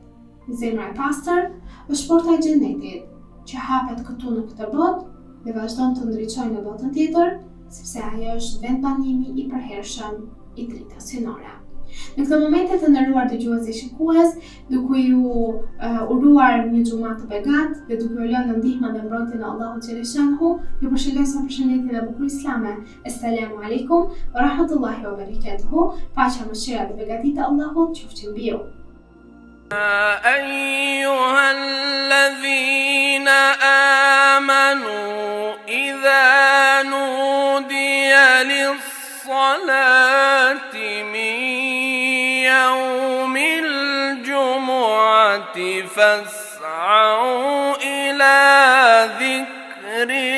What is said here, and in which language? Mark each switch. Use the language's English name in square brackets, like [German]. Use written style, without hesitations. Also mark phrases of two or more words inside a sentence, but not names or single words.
[Albanian] Zemra e pastër është porta e xhenetit, që hapet këtu në këtë botë dhe vazhdon të ndriçojë në botën tjetër, sepse ajo është vendbanimi i përhershëm i dritës hyjnore. Në këtë momente të nderuar dëgjues dhe shikues, duke ju uruar një xumë të begat dhe duke u lënë në ndihmën dhe mbrojtjen e Allahut xhaleshanhu, ju përshëndes me përshëndetjen e bukur islame. [Arabic] السلام عليكم ورحمة الله وبركاته. [Albanian] Paqja, mëshira dhe begatitë e Allahut qofshin mbi ju. [Arabic] أيها الذين آمنوا إذا نودي للصلاة من يوم الجمعة فاسعوا إلى ذكر